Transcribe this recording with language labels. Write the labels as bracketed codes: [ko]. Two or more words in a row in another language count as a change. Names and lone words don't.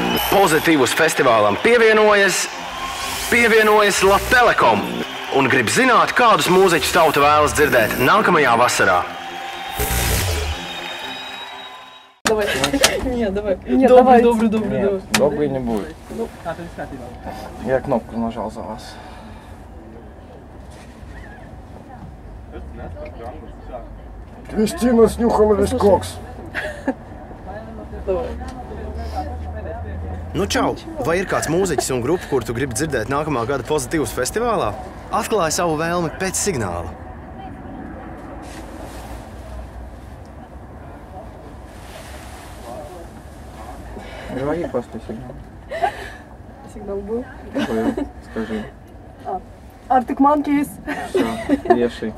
[lv] Pozitīvus festivālam pievienojas Latelekom un grib zināt, kādus mūziķus tauta vēlas dzirdēt nākamajā vasarā. [ru] Давай. Нет, давай. Добрый. Добрый не будет. Я кнопку нажал за вас. Кристина с нюхом весь кокс. Давай. [lv] Nu, čau! Vai ir kāds mūziķis un grupa, kur tu gribi dzirdēt nākamā gada pozitīvus festivālā? Atklāj savu vēlmi pēc signāla. [ru] Говори после сигнала. Сигнал был. Скажи. Arctic Monkeys. Все, вешай.